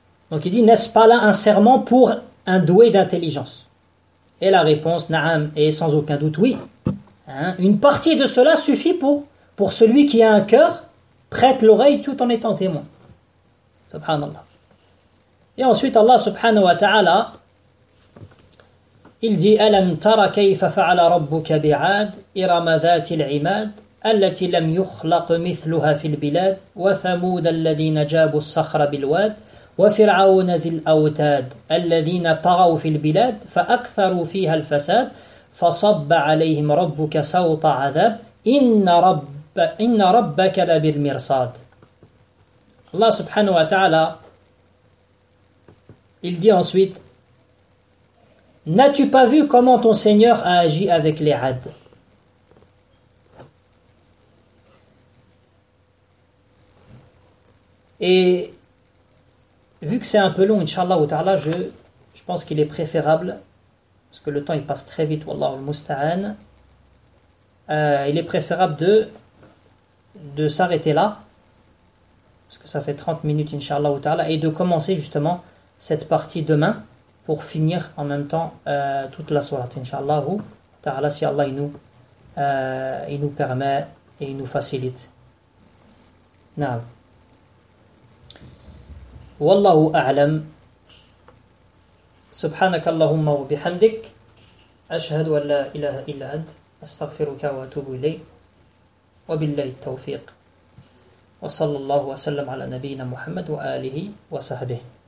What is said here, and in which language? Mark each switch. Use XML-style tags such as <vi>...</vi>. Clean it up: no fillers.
<fr>Donc il dit, n'est-ce pas là un serment pour un doué d'intelligence? Et la réponse, na'am, est sans aucun doute oui. Une partie de cela suffit pour celui qui a un cœur, prête l'oreille tout en étant témoin.</fr> <ar>Subhanallah.</ar> <fr>Et ensuite Allah subhanahu wa ta'ala, il dit,</fr> <ar>أَلَمْ تَرَ كَيْفَ فَعَلَ رَبُّكَ بِعَادٍ إِرَمَ ذَاتِ الْعِمَادِ التي لم يخلق مثلها في البلاد وثمود الذين جابوا الصخر بالواد وفرعون ذي الأوتاد الذين طغوا في البلاد فأكثروا فيها الفساد فصب عليهم ربك سوط عذاب إن ربك لبالمرصاد.</ar> <fr>الله سبحانه وتعالى il dit ensuite, n'as-tu pas vu comment ton Seigneur a agi avec les Ad? Et vu que c'est un peu long, inshallah ou ta'ala, je pense qu'il est préférable, parce que le temps il passe très vite, wallahu al-musta'an, il est préférable de s'arrêter là, parce que ça fait 30 minutes, inshallah ou ta'ala, et de commencer justement cette partie demain, pour finir en même temps toute la sourate, inshallah ou ta'ala, si Allah il nous permet et il nous facilite.</fr> <ar>Na'am. والله أعلم سبحانك اللهم وبحمدك أشهد أن لا إله إلا أنت أستغفرك وأتوب إليك وبالله التوفيق وصلى الله وسلم على نبينا محمد وآله وصحبه</ar>